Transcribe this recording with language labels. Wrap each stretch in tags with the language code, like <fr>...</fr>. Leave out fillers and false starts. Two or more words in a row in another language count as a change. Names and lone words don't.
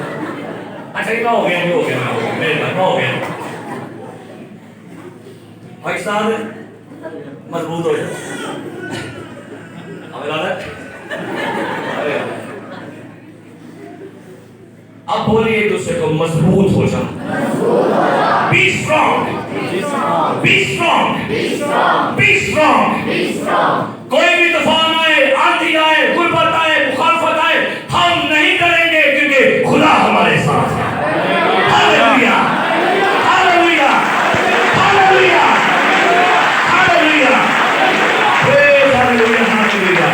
<ur>اچھا یہ ہو گیا, ہو گیا, میرے بھائی ہو گیا. بھائی صاحب مضبوط ہو جائے. اب بولیے ایک دوسرے کو مضبوط ہو جا.</ur> <en>Be strong, be strong, be strong.</en> <ur>کوئی بھی طوفان آئے, آندھی آئے, غربت آئے, مخالفت آئے, ہم نہیں ڈریں گے کیونکہ خدا ہمارے ساتھ ہے. ہاللویا, ہاللویا, ہاللویا, ہاللویا, ہاللویا, ہاللویا.</ur>